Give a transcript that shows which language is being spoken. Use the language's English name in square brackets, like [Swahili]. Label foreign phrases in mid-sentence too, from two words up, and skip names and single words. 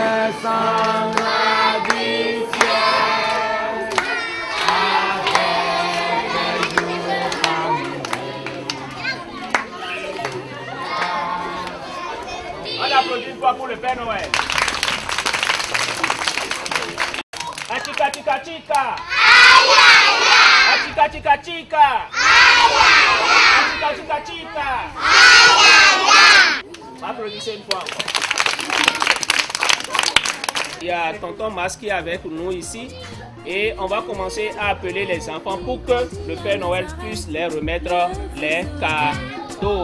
[French] sans addition. On applaudit une fois pour le Père Noël. Achika chika chika. Achika chika chika. Achika chika chika. Applaudissez une fois. Il y a tonton Mas qui est avec nous ici et on va commencer à appeler les enfants pour que le Père Noël puisse leur remettre les cadeaux.